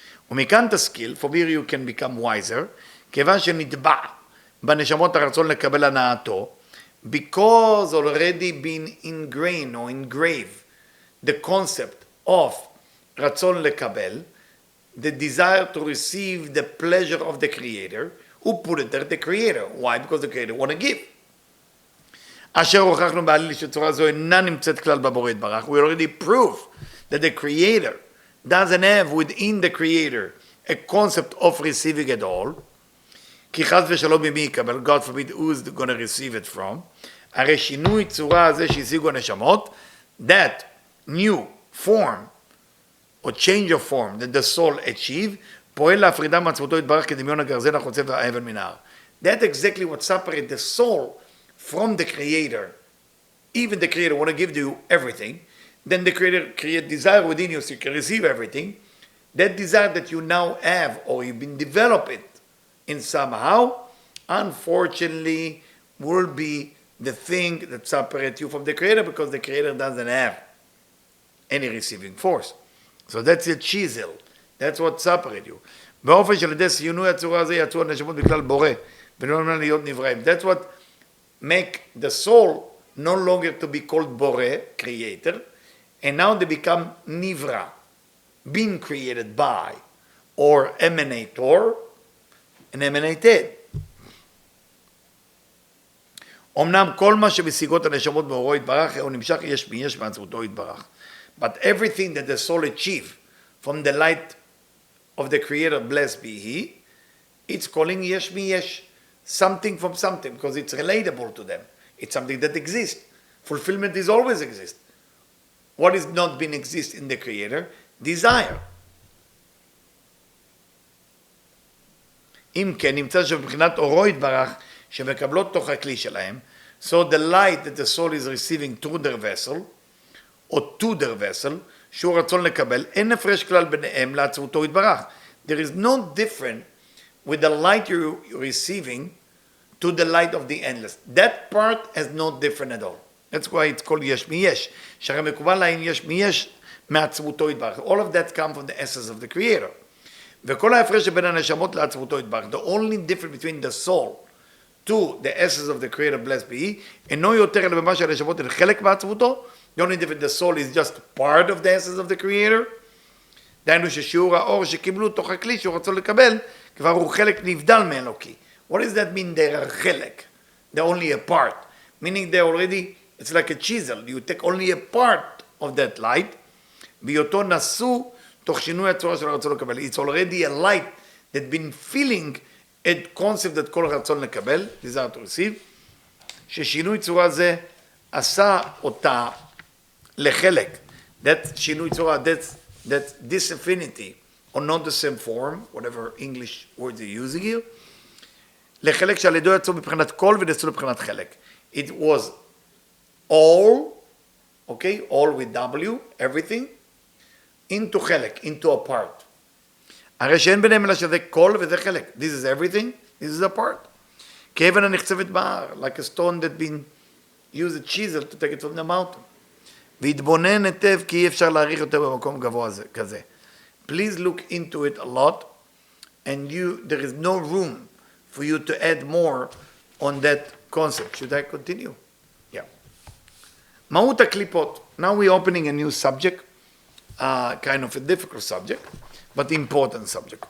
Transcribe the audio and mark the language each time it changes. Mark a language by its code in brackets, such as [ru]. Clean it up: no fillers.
[he] ומכאן תשכיל, [en] for here you can become wiser, [he] כיוון שנטבע בנשמות הרצון לקבל הנאתו, [en] because already been ingrained or engraved the concept of רצון לקבל, the desire to receive the pleasure of the creator, who put it there? The creator. Why? Because the creator want to give. [he] אשר הוכחנו בעליל שצורה זו אינה נמצאת כלל בבורא יתברך. [en] We already proved that the creator doesn't have within the creator a concept of receiving at all. [he] כי חס ושלום ממי יקבל, [en] God forbid who is going to receive it from. [he] הרי שינוי צורה הזה שהשיגו הנשמות, [en] that new form or change of form that the soul achieve, [he] פועל להפרידה מעצמותו יתברך כדמיון הגרזן החוצב והאבן מן ההר. [en] That's exactly what separates the soul from the creator. Even the creator want to give you everything, then the creator create desire within you so you can receive everything. That desire that you now have or you've been developing in somehow, unfortunately, will be the thing that separates you from the creator because the creator doesn't have any receiving force. So that's the chisel. That's what separates you. [he] באופן של ידי סיונוי הצורה הזה יצאו הנשמות בכלל בורא ולא להיות נבראים. [en] That's what make the soul no longer to be called bore, creator, and now they become nivra, being created by, or emanator, and emanated. [he] אמנם כל מה שבשיגות הנשמות באורו יתברך הוא נמשך יש מיש מעצמותו יתברך. [en] But everything that the soul achieve from the light of the creator, blessed be he, it's calling yesh miyesh, something from something, because it's relatable to them. It's something that exists. Fulfillment is always exist. What is not been exist in the creator? Desire. [he] אם כן, נמצא שבבחינת אורו יתברך, שמקבלות תוך הכלי שלהם, [en] so the light that the soul is receiving through their vessel, [he] או [en] to their vessel, [he] שהוא רצון לקבל, אין הפרש כלל ביניהם לעצמותו יתברך. [en] There is no difference with the light you're receiving to the light of the endless. That part is not different at all. That's why it's called יש מיש. [he] שהרי מקובל להם יש מיש מעצמותו יתברך. [en] All of that come from the essence of the creator. [he] וכל ההפרש שבין הנשמות לעצמותו יתברך. [en] The only difference between the soul to the essence of the creator, blessed be he, [he] אינו יותר אלא במה שהנשמות הן חלק מעצמותו. [en] The only difference, the soul is just part of the essence of the creator. [he] דהיינו ששיעור האור שקיבלו תוך הכלי שהוא רצו לקבל, כבר הוא חלק נבדל מאלוקי. [en] What does that mean? They are חלק. They're only a part. Meaning they already, it's like a chisel. You take only a part of that light, [he] בהיותו נשוא תוך שינוי הצורה של הרצון לקבל. [en] It's already a light that been feeling a concept that כל רצון לקבל, desire to receive, [he] ששינוי צורה זה עשה אותה לחלק. [en] That שינוי צורה, that disaffinity, or not the same form, whatever English words you're using here, [he] לחלק שעל ידו יצאו מבחינת כל ונעשו לבחינת חלק. [en] It was all, okay, all with W, everything, into חלק, into a part. [he] הרי שאין ביניהם אלא שזה כל וזה חלק. [en] This is everything, this is a part. [he] כאבן הנחצבת בהר, [en] like a stone that been used a chisel to take it from the mountain. [he] והתבונן היטב כי אי אפשר להעריך יותר במקום גבוה כזה. [en] Please look into it a lot, and there is no room for you to add more on that concept. Should I continue? Yeah. [he] מהות הקליפות. [en] Now we're opening a new subject, kind of a difficult subject, but important subject.